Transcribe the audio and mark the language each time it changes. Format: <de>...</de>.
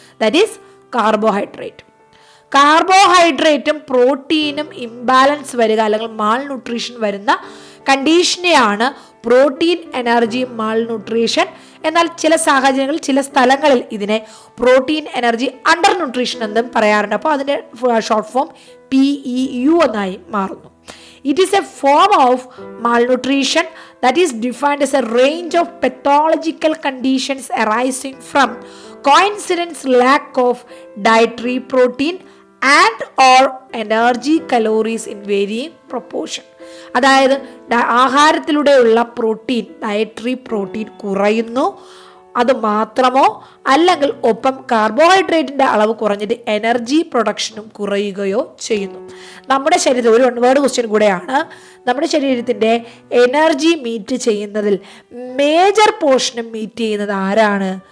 <en>That is carbohydrate.</en> <ml>കാർബോഹൈഡ്രേറ്റും പ്രോട്ടീനും imbalance വരിക അല്ലെങ്കിൽ മാൾ ന്യൂട്രീഷൻ വരുന്ന കണ്ടീഷനെയാണ് പ്രോട്ടീൻ എനർജി മാൽന്യൂട്രീഷൻ. എന്നാൽ ചില സാഹചര്യങ്ങളിൽ ചില സ്ഥലങ്ങളിൽ ഇതിനെ പ്രോട്ടീൻ എനർജി അണ്ടർ ന്യൂട്രീഷൻ എന്നും പറയാറുണ്ട്. അപ്പോൾ അതിൻ്റെ ഷോർട്ട് ഫോം PEU എന്നായി മാറുന്നു.</ml> <en>It is a form of malnutrition that is defined as a range of pathological conditions arising from coincident lack of dietary protein and or energy calories in varying proportion.</en> <ml>അതായത് ആഹാരത്തിലൂടെയുള്ള protein, dietary protein കുറയുന്നു, അത് മാത്രമോ അല്ലെങ്കിൽ ഒപ്പം കാർബോഹൈഡ്രേറ്റിൻ്റെ അളവ് കുറഞ്ഞിട്ട് energy പ്രൊഡക്ഷനും കുറയുകയോ ചെയ്യുന്നു. നമ്മുടെ ശരീരത്തിൽ ഒരു 1 വേർഡ് ക്വസ്റ്റ്യൻ കൂടെയാണ്. നമ്മുടെ ശരീരത്തിൻ്റെ എനർജി മീറ്റ് ചെയ്യുന്നതിൽ മേജർ പോർഷനും മീറ്റ് ചെയ്യുന്നത് ആരാണ്?</ml>